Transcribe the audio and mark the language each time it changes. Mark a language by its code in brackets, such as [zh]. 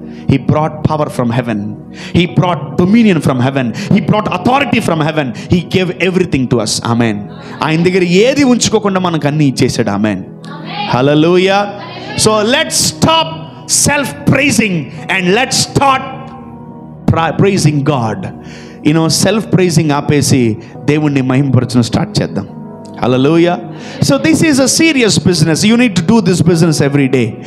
[en] He brought power from heaven. He brought dominion from heaven. He brought authority from heaven. He gave everything to us. Amen. [te] ఆయన దగ్గర ఏది ఉంచుకోకుండా మనకు అన్ని ఇచ్చేసాడు. [en] Amen. Hallelujah. So let's stop self-praising and let's start praising God. [te] Self-praising ఆపేసి దేవుణ్ణి మహిమపరచడం start చేద్దాం. [en] Hallelujah. So this is a serious business. You need to do this business every day.